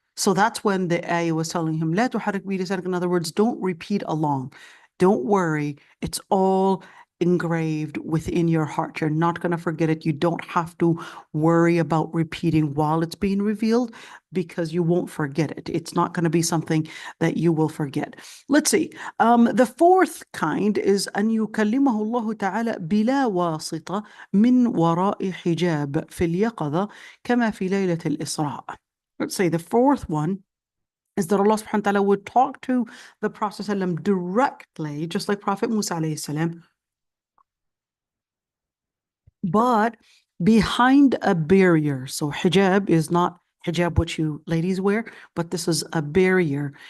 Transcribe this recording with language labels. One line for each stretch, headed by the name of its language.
English: So that's when the ayah was telling him,
Arabic: لا تحرك به لسانك.
English: In other words, don't repeat along. Don't worry. It's all engraved within your heart. You're not going to forget it. You don't have to worry about repeating while it's being revealed because you won't forget it. It's not going to be something that you will forget. Let's see. The fourth kind is
Arabic: أن يكلمه الله تعالى بلا واسطة من وراء حجاب في اليقظة كما في ليلة الإسراء.
English: Let's say the fourth one is that Allah subhanahu wa ta'ala would talk to the Prophet ﷺ directly, just like Prophet Musa alayhi salam, but behind a barrier. So hijab is not hijab what you ladies wear, but this is a barrier.